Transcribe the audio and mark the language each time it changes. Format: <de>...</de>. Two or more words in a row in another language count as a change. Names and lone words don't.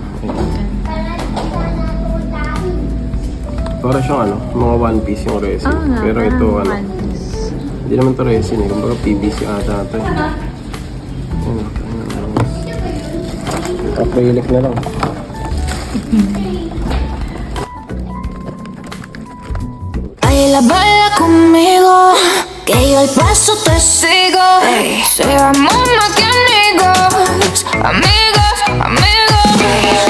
<tl>Ayan. Para siyang ano, mga One Piece yung resin. Nga, Pero ito, parang ano, One Piece. hindi naman ito resin eh. Kumbaga PVC ata ito eh. Acrylic na lang.</tl> <es>Baila, baila conmigo, que yo al paso te sigo. Seamos más que amigos, amigos, amigos.</es>